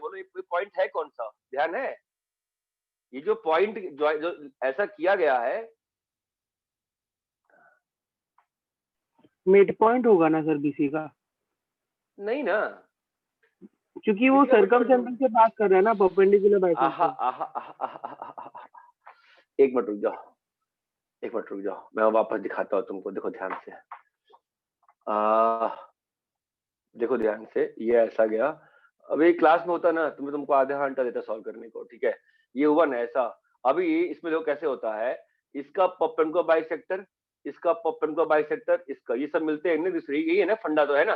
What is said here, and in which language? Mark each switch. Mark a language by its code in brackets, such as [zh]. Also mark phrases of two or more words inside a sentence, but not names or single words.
[hi] बोलो ये पॉइंट है कौन सा? ध्यान है? ये जो पॉइंट जो ऐसा किया गया है, [en] mid point [hi] होगा ना सर बीसी का, नहीं ना? क्योंकि वो किसी का मिड सरकम पॉइंट सेंटर से बात कर रहा है ना, परपेंडिकुलर आहा बाइसेक्टर। आहा आहा आहा आहा। एक मिनट रुक जाओ, एक मिनट रुक जाओ, मैं वापस दिखाता हूँ तुमको। देखो ध्यान से, देखो ध्यान से। ये ऐसा गया। अभी क्लास में होता ना तो मैं तुमको आधा घंटा देता सॉल्व करने को, ठीक है? ये हुआ ना ऐसा। अभी इसमें देखो कैसे होता है। इसका [en] perpendicular bisector, [hi] इसका [en] perpendicular bisector, [hi] इसका, ये सब मिलते हैं ना दूसरी, यही है ना फंडा, तो है ना?